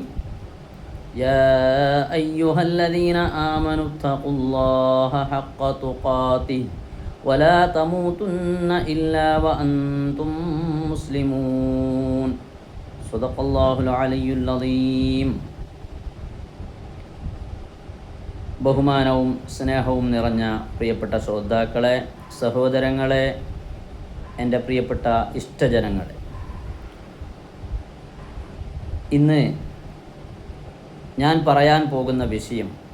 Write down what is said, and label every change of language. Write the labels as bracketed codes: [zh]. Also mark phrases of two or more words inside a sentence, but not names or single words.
[ar] يا أيها الذين آمنوا اتقوا الله حق تقاته ولا تموتن إلا وأنتم مسلمون. صدق الله العلي العظيم. [ml] ബഹുമാനവും സ്നേഹവും നിറഞ്ഞ പ്രിയപ്പെട്ട ശ്രോതാക്കളെ, സഹോദരങ്ങളെ, എൻ്റെ പ്രിയപ്പെട്ട ഇഷ്ടജനങ്ങളെ, ഇന്ന് ഞാൻ പറയാൻ പോകുന്ന വിഷയം